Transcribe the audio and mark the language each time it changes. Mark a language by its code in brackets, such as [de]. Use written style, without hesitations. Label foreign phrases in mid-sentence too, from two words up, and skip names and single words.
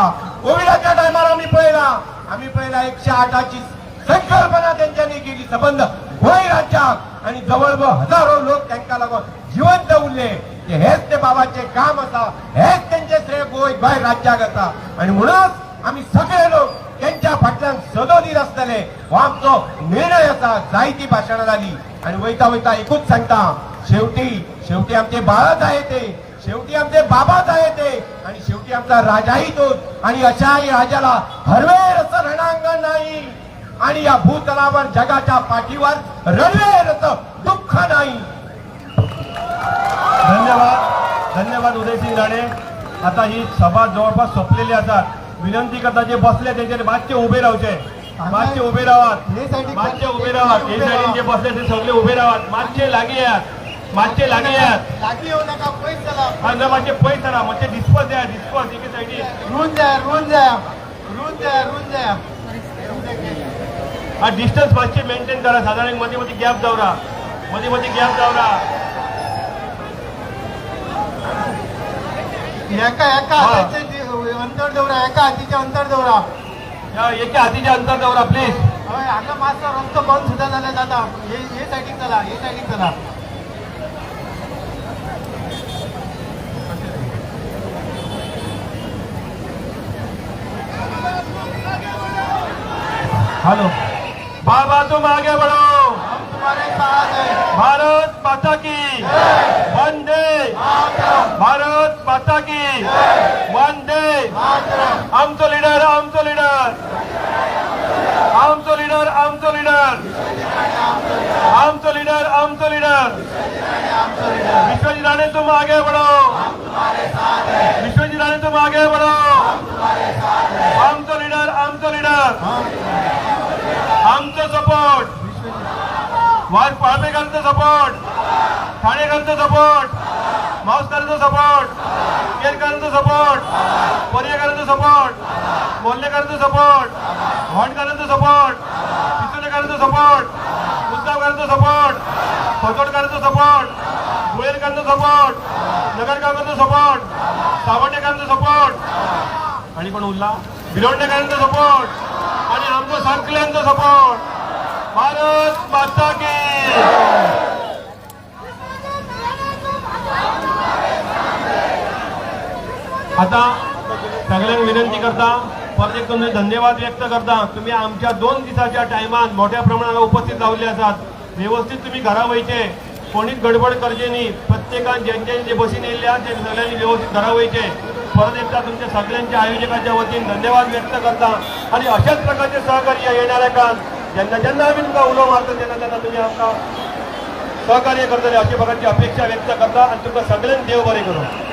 [kok] कोविडाच्या टायमार आम्ही पळयला 108ची संकल्पना त्यांच्यानी केली संबंध गोंय राज्याक, आणि जवळजवळ हजारो लोक तांकां लागून जिवंत उरले. हेच ते बाबाचे काम आसा, हेच त्यांचे श्रेय गोंय राज्याक आसा. आणि म्हणूनच आम्ही सगळे लोक त्यांच्या फाटल्यान सदोदीत आसतले हो आमचो निर्णय आसा. जायती भाशणां जाली आणि वयता वयता एकूच सांगता, [mr] शेवटी आमचे बाळच आहे ते, शेवटी आमचे बाबाच आहे ते, आणि शेवटी आमचा राजाही तोच. आणि अशाही राजाला हरवेळ असं रणांगण नाही, आणि या भूतलावर जगाच्या पाठीवर रणवेर असं दुःख नाही. धन्यवाद, धन्यवाद उदयसिंग राणे. [kok] आता ही सभा जवळपास सोपलेली आसा. विनंती करता जे बसले त्यांचे मातशे उभे रावचे, मातशे उभे रावात, मातशे उभे रावात. हे सायडीन जे बसले ते सगळे उभे रावात. मातशे लागीं यात, मातशे लागीं यात. लागी येऊ नका, पळस चला. हांगा मातशे पळय चला, मातशे डिस्पर्स द्या, डिस्पर्स एके सायडीन. रूंद जाय. हा डिस्टन्स मातशे मेंटेन करा. साधारण मध्ये मध्ये गॅप दवरा, मध्ये मध्ये गॅप दवरा. एका हाताचे अंतर दवरा, एका हातीचे अंतर दवरा. एका हातीचे अंतर दवरा प्लीज. हांगा मातसो रस्तो बंद सुद्धा जाल्यार जाता. हे सायडीक चला, हे सायडीक चला. [hi] हेलो बाबा, तुम आगे बढ़ो. हम तुम्हारे साथ हैं. भारत माता की वंदे, भारत माता की वंदे. [kok] आमचो लीडर, आमचो लीडर, आमचो लीडर, आमचो लीडर, आमचो लीडर, आमचो लीडर. [hi] विश्वजीत राणे तुम आगे बढ़ो. विश्वजीत राणे तुम आगे बढ़ो. [kok] आमचो लीडर, आमचो लीडर, आमचो सपोर्ट. वाज पाळपेकरांचा सपोर्ट, ठाणेकरांचा सपोर्ट, मावसकरांचा सपोर्ट, केरकरांचा सपोर्ट, पर्येकरांचा सपोर्ट, मोल्लेकरांचा सपोर्ट, वाणकरांचा सपोर्ट, पिसुलेकरांचा सपोर्ट, उद्धवकरांचा सपोर्ट, खोतोडकरांचा सपोर्ट, गुळेलकरांचा सपोर्ट, नगरगावकरांचा सपोर्ट, सावंडेकरांचा सपोर्ट आणि पण उरला बिरोंडेकरांचा सपोर्ट आणि आमचं सगळ्यांचा सपोर्ट. [hi] भारत माता की. [kok] आता सगळ्यांना विनंती करता, परत एक तुम्ही धन्यवाद व्यक्त करता. तुम्ही आमच्या 2 दिवसाच्या टायमान मोठ्या प्रमाणात उपस्थित राहिले आसात. व्यवस्थित तुम्ही घरा वयचे, कोणीच गडबड करचे नाही. प्रत्येकान ज्यांचे बसीन येयल्या ते सगळ्यांनी व्यवस्थित घरा वयचे. परत एकदा तुमच्या सगळ्यांच्या आयोजकांच्या वतीने धन्यवाद व्यक्त करता आणि अशाच प्रकारचे सहकार्य येणाऱ्या काळात ज्यांना ज्यांना आम्ही तुमका उलो मारतो त्यांना तुम्ही आमका सहकार्य करतले अशा प्रकारची अपेक्षा व्यक्त करता आणि तुमका सगळ्यांनी देव बरे करू.